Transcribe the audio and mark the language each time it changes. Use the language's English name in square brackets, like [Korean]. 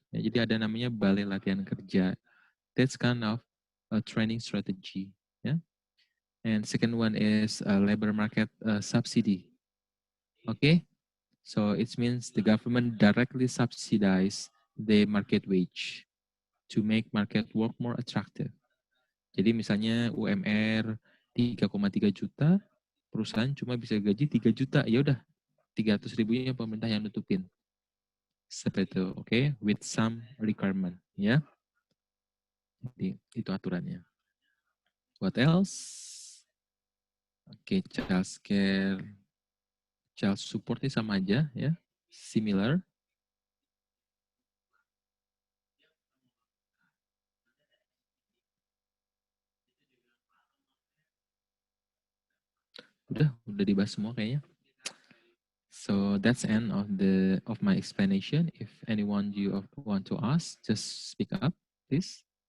[Indonesian] Ya, jadi ada namanya balai latihan kerja. [English] That's kind of a training strategy. Yeah. And second one is labor market subsidy. Okay. So it means the government directly subsidize the market wage to make market work more attractive. [Indonesian] Jadi misalnya UMR 3,3 juta, perusahaan cuma bisa gaji 3 juta, ya udah 300 ribunya pemerintah yang nutupin. Seperti itu, oke? Okay? [English] With some requirement, [Indonesian] ya. Jadi itu aturannya. [English] What else? [Indonesian] Oke, okay, child support-nya sama aja, ya. Similar. Udah dibahas semua kayaknya. [English] So that's end of my explanation. If anyone you want to ask, just speak up, please.